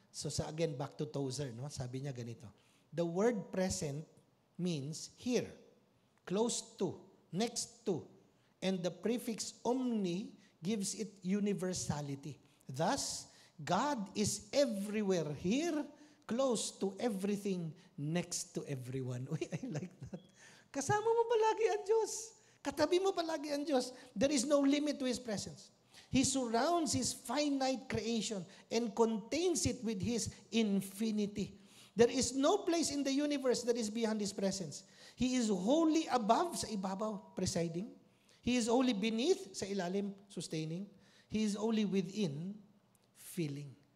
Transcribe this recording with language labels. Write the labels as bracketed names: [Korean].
[English] So, again, back to Tozer, no? [Filipino] Sabi niya ganito. [English] The word present means here, close to, next to, and the prefix omni gives it universality. Thus, God is everywhere here, close to everything, next to everyone. Uy, I like that. [Filipino] Kasama mo palagi ang Diyos. Katabi mo palagi ang Diyos. [English] There is no limit to His presence. He surrounds His finite creation and contains it with His infinity. There is no place in the universe that is beyond His presence. He is wholly above, [Filipino] sa ibabaw, [English] presiding. He is only beneath, [Filipino] sa ilalim, [English] sustaining. He is only within, filling.